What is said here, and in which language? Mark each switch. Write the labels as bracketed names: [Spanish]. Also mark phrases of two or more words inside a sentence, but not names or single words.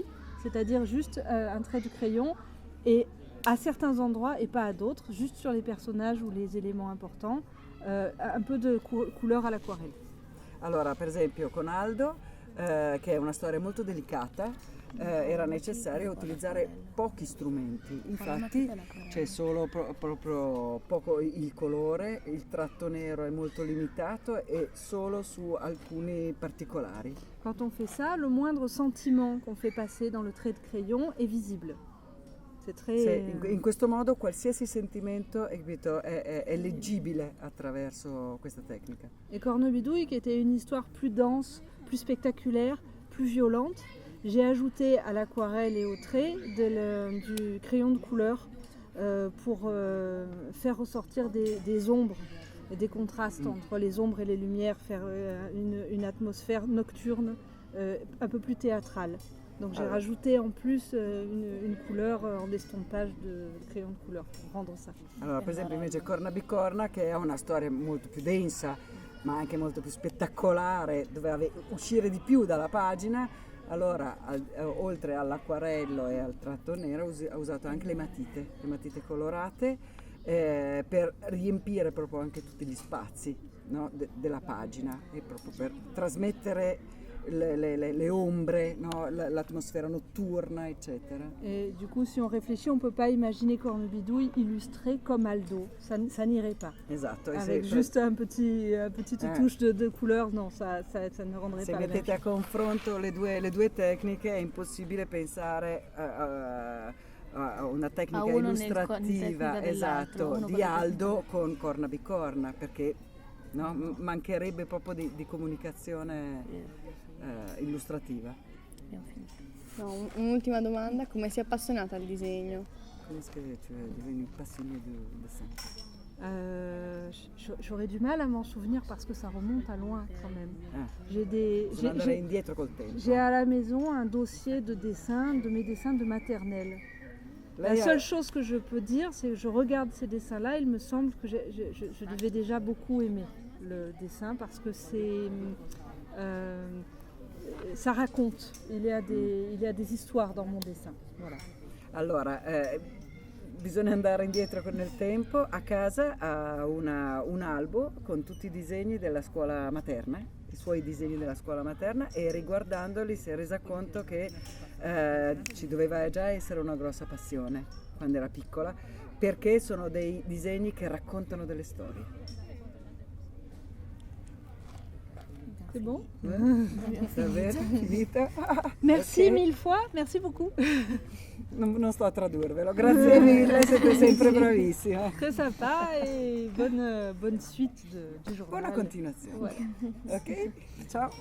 [French] C'est-à-dire juste un trait de crayon et à certains endroits et pas à d'autres, juste sur les personnages ou les éléments importants, un peu de couleur à l'aquarelle. [Italian] Allora, per esempio con Aldo, che è una storia molto delicata, era necessario utilizzare pochi strumenti. Infatti c'è solo proprio poco il colore, il tratto nero è molto limitato e solo su alcuni particolari. [French] Quand on fait ça, le moindre sentiment qu'on fait passer dans le trait de crayon est visible. C'est très... [Italian] In questo modo qualsiasi sentimento è leggibile attraverso questa tecnica. [French] Et Cornebidouille, qui était une histoire plus dense, plus spectaculaire, plus violente, j'ai ajouté à l'aquarelle et au trait du crayon de couleur pour faire ressortir des ombres et des contrastes entre les ombres et les lumières, faire une atmosphère nocturne un peu plus théâtrale. Donc j'ai rajouté en plus une couleur en estompage de crayon de couleur pour rendre ça. [Italian] Allora, per esempio invece Corna Bicorna, che è una storia molto più densa, ma anche molto più spettacolare, doveva uscire di più dalla pagina. Allora, oltre all'acquarello e al tratto nero, ha usato anche le matite colorate per riempire proprio anche tutti gli spazi, no, della pagina e proprio per trasmettere le ombre, no, l'atmosfera notturna, eccetera. [French] Et du coup, si on réfléchit, on ne peut pas imaginer Cornebidouille illustré comme Aldo. Ça n'irait pas. [Italian] Esatto. [French] Avec juste une petite touche de couleur, non, ça ne rendrait [Italian] se [French] pas la même [Italian] mettete a [French] chose. [Italian] confronto le due tecniche è impossibile pensare a una tecnica illustrativa esatto, di Aldo con Corna Bicorna, perché no, mancherebbe proprio di comunicazione illustrativa. No, un'ultima domanda, come sei appassionata al disegno? [French] Comment est-ce que tu es devenue passionnée de dessin? J'aurais du mal à m'en souvenir parce que ça remonte à loin quand même. [Italian] Bisogna andare indietro col tempo. [French] J'ai à la maison un dossier de mes dessins de maternelle. La seule chose que je peux dire, c'est que je regarde ces dessins-là, il me semble que je devais déjà beaucoup aimer le dessin parce que ça raconte, il y a des histoires dans mon dessin. Voilà. [Italian] Allora, bisogna andare indietro nel tempo. A casa ha un albo con tutti i disegni della scuola materna, i suoi disegni della scuola materna, e riguardandoli si è resa conto che ci doveva già essere una grossa passione quando era piccola, perché sono dei disegni che raccontano delle storie. [French] C'est bon? [Italian] Davvero? Finita? [French] Merci Okay. mille fois, merci beaucoup. [Italian] Non sto a tradurvelo, grazie mille, siete sempre bravissima. [French] Très sympa et bonne suite du journal. [Italian] Buona continuazione. [French] Ouais. [Italian] Ok? Ciao.